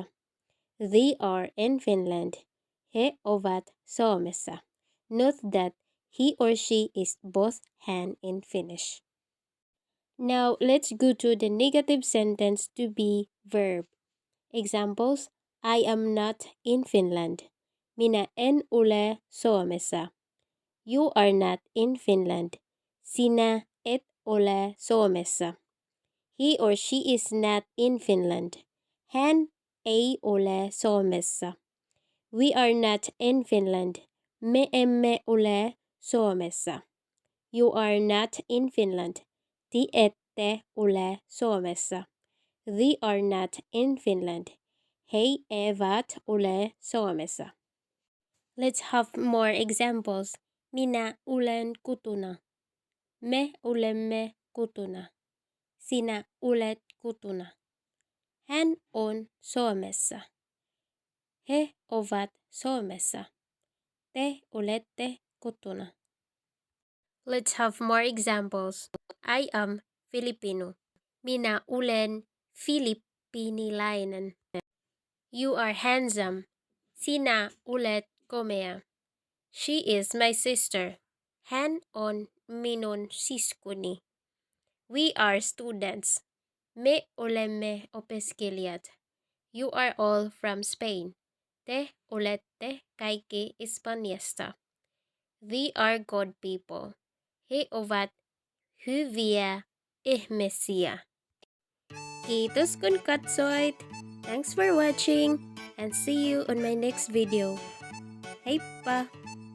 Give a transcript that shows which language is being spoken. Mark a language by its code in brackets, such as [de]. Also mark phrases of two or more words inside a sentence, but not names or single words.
[en] They are in Finland, [fi] he ovat Suomessa. [en] Note that he or she is both hän in Finnish. Now let's go to the negative sentence to be verb. Examples: I am not in Finland. [fi] Minä en ole Suomessa. [en] You are not in Finland. [fi] Sinä et ole Suomessa. [en] He or she is not in Finland. [fi] Hän ei ole Suomessa. [en] We are not in Finland. [fi] Me emme ole Suomessa. [en] You are not in Finland. [fi] Te ette ole Suomessa. [en] They are not in Finland. [fi] He eivät ole Suomessa. [en] Let's have more examples. [fi] Minä olen kotona. Me olemme kotona. Sinä olet kotona. Hän on Suomessa. He ovat Suomessa. Te olette kotona. [en] Let's have more examples. I am Filipino. [fi] Minä olen Filippiiniläinen. [en] You are handsome. [fi] Sinä olet komea. [en] She is my sister. [fi] Hän on minun siskoni. [en] We are students. [fi] Me olemme opiskelijat. [en] You are all from Spain. [fi] Te olette kaikki Espanjasta. [en] They are good people. [fi] He ovat hyviä ihmisiä. Kiitos kun katsoit. [en] Thanks for watching and see you on my next video. [fi] Heippa!